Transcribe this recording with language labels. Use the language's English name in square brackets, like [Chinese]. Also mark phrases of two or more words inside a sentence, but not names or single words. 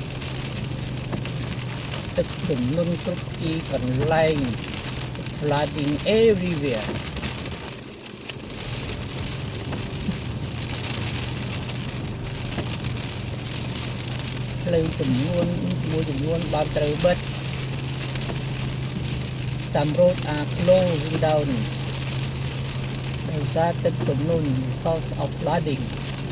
[Khmer] ទឹកជំនន់គ្រប់ទីកន្លែង [English] flooding everywhere [Khmer] ផ្លូវចំនួនមួយចំនួនបានត្រូវបិទ [English] Some roads are closing down [Khmer] ដោយសារទឹកជំនន់ [English] because of flooding